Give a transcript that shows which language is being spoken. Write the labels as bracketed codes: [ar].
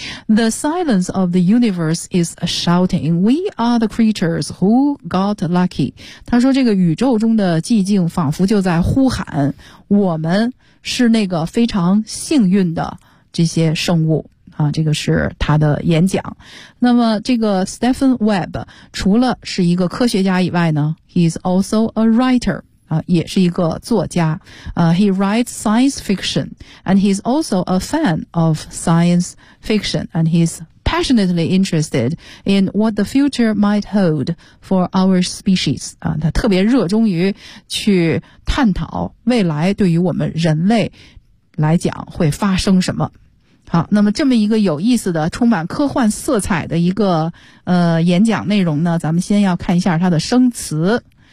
[en] The silence of the universe is shouting, we are the creatures who got lucky. [zh] 他说这个宇宙中的寂静仿佛就在呼喊，我们是那个非常幸运的这些生物。啊，这个是他的演讲。那么这个 Stephen Webb 除了是一个科学家以外呢， [en] he's also a writer. [zh] 也是一个作家。 [en] He writes science fiction, and he's also a fan of science fiction, and he's passionately interested in what the future might hold for our species. [zh] 他特别热衷于去探讨未来对于我们人类来讲会发生什么。好，那么这么一个有意思的充满科幻色彩的一个演讲内容呢，咱们先要看一下它的生词。